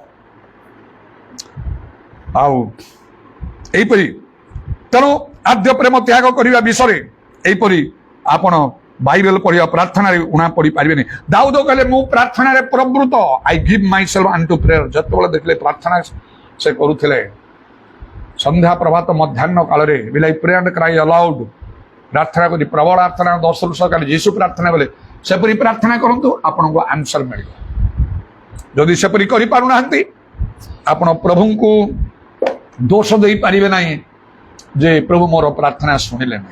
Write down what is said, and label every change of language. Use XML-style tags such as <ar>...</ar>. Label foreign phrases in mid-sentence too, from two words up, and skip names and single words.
<or>ଆଉ ଏଇପରି ତେଣୁ ଆଦ୍ୟ ପ୍ରେମ ତ୍ୟାଗ କରିବା ବିଷୟରେ ଏଇପରି ଆପଣ ବାଇବେଲ ପଢିବା, ପ୍ରାର୍ଥନାରେ ଉଣା ପଡି ପାରିବେନି। ଦାଉଦ କହିଲେ, ମୁଁ ପ୍ରାର୍ଥନାରେ ପ୍ରବୃତ୍ତ,</or> <en>I give myself unto prayer.</en> <or>ଯେତେବେଳେ ଦେଖିଲେ ପ୍ରାର୍ଥନା ସେ କରୁଥିଲେ, ସନ୍ଧ୍ୟା ପ୍ରଭାତ ମଧ୍ୟାହ୍ନ କାଳରେ</or> <en>will I pray and cry aloud,</en> <or>ପ୍ରାର୍ଥନା କରି ପ୍ରବଳ ପ୍ରାର୍ଥନା 10 ବର୍ଷ କାଳେ ଯୀଶୁ ପ୍ରାର୍ଥନା କଲେ, ସେପରି ପ୍ରାର୍ଥନା କରନ୍ତୁ, ଆପଣଙ୍କୁ ଆନ୍ସର ମିଳିବ। ଯଦି ସେପରି କରିପାରୁନାହାନ୍ତି, ଆପଣ ପ୍ରଭୁଙ୍କୁ ଦୋଷ ଦେଇପାରିବେ ନାହିଁ ଯେ ପ୍ରଭୁ ମୋର ପ୍ରାର୍ଥନା ଶୁଣିଲେ ନାହିଁ।</or>